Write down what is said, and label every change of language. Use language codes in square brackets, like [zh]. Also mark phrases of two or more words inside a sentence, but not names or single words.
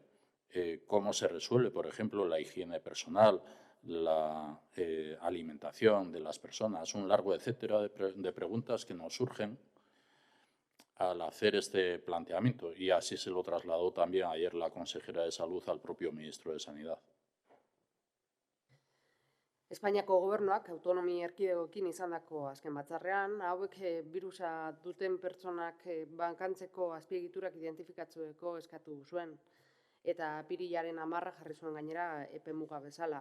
[es] ¿Cómo se resuelve, por ejemplo, la higiene personal, la alimentación de las personas? Un largo etcétera de preguntas que nos surgen al hacer este planteamiento, y así se lo trasladó también ayer la consejera de Salud al propio ministro de Sanidad. [eu] Espainiako gobernuak autonomi erkidegoekin izandako azken batzarrean, hauek birusa duten pertsonak bankantzeko azpiegiturak identifikatzeko eskatu zuen, eta apirilaren 10 jarri zuen gainera epemuga bezala.